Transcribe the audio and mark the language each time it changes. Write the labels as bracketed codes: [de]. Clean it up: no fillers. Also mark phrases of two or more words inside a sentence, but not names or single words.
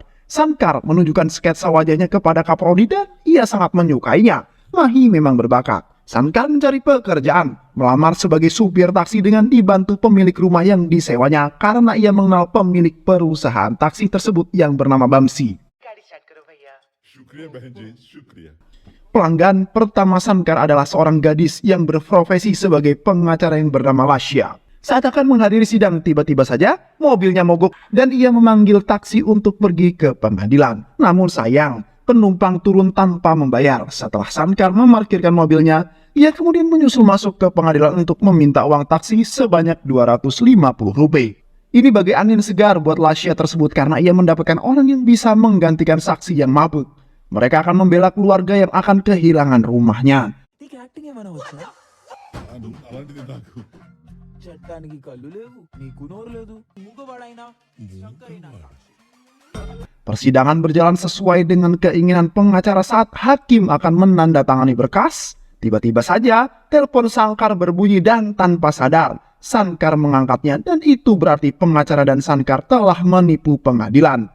[id] Sankar menunjukkan sketsa wajahnya kepada Kaprodi dan ia sangat menyukainya. Mahi memang berbakat. Sankar mencari pekerjaan, melamar sebagai supir taksi dengan dibantu pemilik rumah yang disewanya karena ia mengenal pemilik perusahaan taksi tersebut yang bernama Bamsi. [hi] शुक्रिया बहन जी, शुक्रिया। [id] Pelanggan pertama Sankar adalah seorang gadis yang berprofesi sebagai pengacara yang bernama Lasya. Saat akan menghadiri sidang, tiba-tiba saja mobilnya mogok dan ia memanggil taksi untuk pergi ke pengadilan. Namun sayang, penumpang turun tanpa membayar. Setelah Sankar memarkirkan mobilnya, ia kemudian menyusul masuk ke pengadilan untuk meminta uang taksi sebanyak 250 rupiah. Ini bagai angin segar buat Lasya tersebut karena ia mendapatkan orang yang bisa menggantikan saksi yang mabuk. Mereka akan membela keluarga yang akan kehilangan rumahnya. [te] అలాంటిది నాకు చట్టానికి కళ్ళు లేవు నీకు నోరు లేదు మూగవాడైనా శంకరైనా [id] Persidangan berjalan sesuai dengan keinginan pengacara saat hakim akan menandatangani berkas. Tiba-tiba saja telepon Sankar berbunyi dan tanpa sadar Sankar mengangkatnya dan itu berarti pengacara dan Sankar telah menipu pengadilan.